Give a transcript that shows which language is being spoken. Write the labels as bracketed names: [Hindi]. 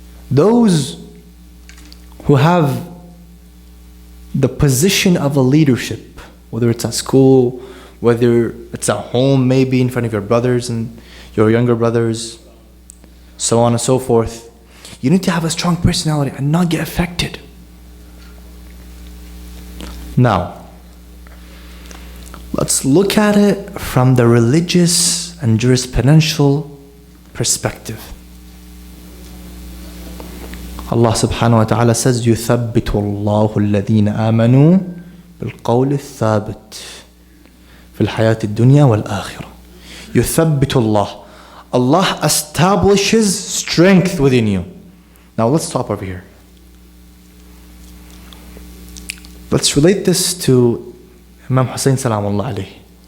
[English] Those who have the position of a leadership, whether it's at school, whether it's at home, maybe in front of your brothers and your younger brothers, so on and so forth. You need to have a strong personality and not get affected. Now, let's look at it from the religious and jurisprudential perspective. Allah subhanahu wa ta'ala says, [Arabic] يُثَبِّتُ اللَّهُ الَّذِينَ آمَنُوا بِالْقَوْلِ الثَّابِتِ فِي الْحَيَاةِ الدُّنْيَا وَالْآخِرَةِ. يُثَبِّتُ اللَّهُ. [English] Allah establishes strength within you. Now let's stop over here. Let's relate this to Imam Hussein salamullah alayhi.